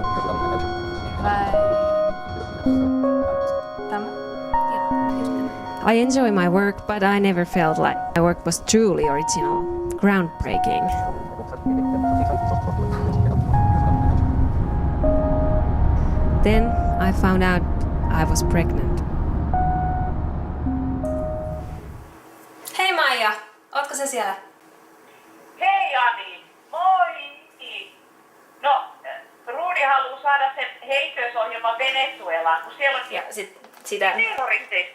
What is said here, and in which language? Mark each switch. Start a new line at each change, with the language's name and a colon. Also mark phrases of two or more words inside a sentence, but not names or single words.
English: I enjoy my work, but I never felt like my work was truly original, groundbreaking. Then I found out I was pregnant.
Finnish: Hei Maija, ootko sä siellä? Hei Ani, moi! No, Ruudi haluaa saada sen heitösohjelman Venezuelaan, kun siellä on Ja sitä... terroristeista.